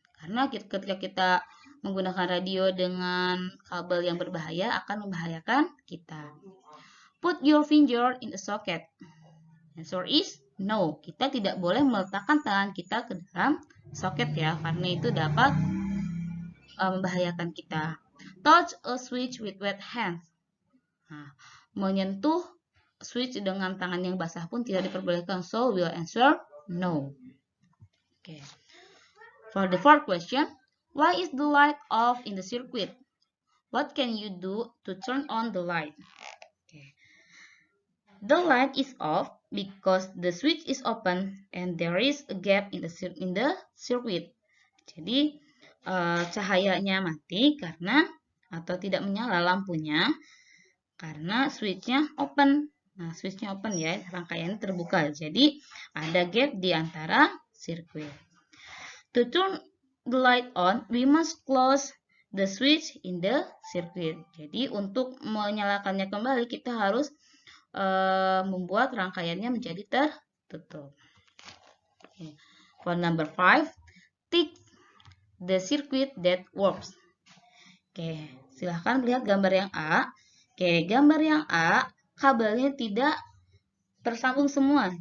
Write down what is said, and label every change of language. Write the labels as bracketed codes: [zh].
[id] Karena ketika kita menggunakan radio dengan kabel yang berbahaya akan membahayakan kita. [en] Put your finger in a socket. Answer is no. [id] Kita tidak boleh meletakkan tangan kita ke dalam soket ya, karena itu dapat membahayakan kita. [en] Touch a switch with wet hands. [id] Nah, menyentuh switch dengan tangan yang basah pun tidak diperbolehkan. [en] So, we'll answer no. Okay. For the fourth question, why is the light off in the circuit? What can you do to turn on the light? Okay. The light is off because the switch is open and there is a gap in the circuit. [id] Jadi cahayanya mati karena atau tidak menyala lampunya karena switchnya open. Nah, switchnya open ya, rangkaiannya terbuka. Jadi ada gap di antara sirkuit. [en] To turn the light on, we must close the switch in the circuit. [id] Jadi untuk menyalakannya kembali kita harus membuat rangkaiannya menjadi tertutup. [en] Okay. For number 5, tick the circuit that works. [id] Oke, silahkan lihat gambar yang A. Oke, gambar yang A, kabelnya tidak tersambung semua.